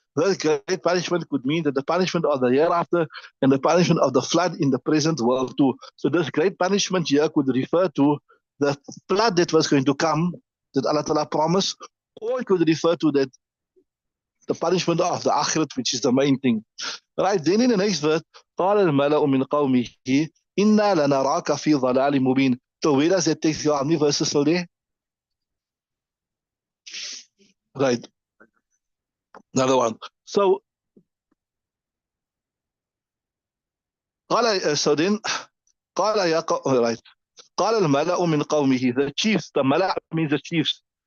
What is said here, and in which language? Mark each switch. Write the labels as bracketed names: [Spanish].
[English] That great punishment could mean that the punishment of the hereafter and the punishment of the flood in the present world too. So this great punishment here could refer to the flood that was going to come, that Allah Ta'ala promised, or it could refer to that the punishment of the akhirat, which is the main thing. Right, then in the next verse, [Arabic] قَالَ الْمَلَأُ مِنْ قَوْمِهِ إِنَّا لَنَرَاكَ فِي ضَلَالٍ مُبِينٍ. [English] So where does that take you? How many verses are there? Right. Another one. So, so then, right. [Arabic] قال الملأ من قومه, [English] the chiefs, the Mala means the chiefs.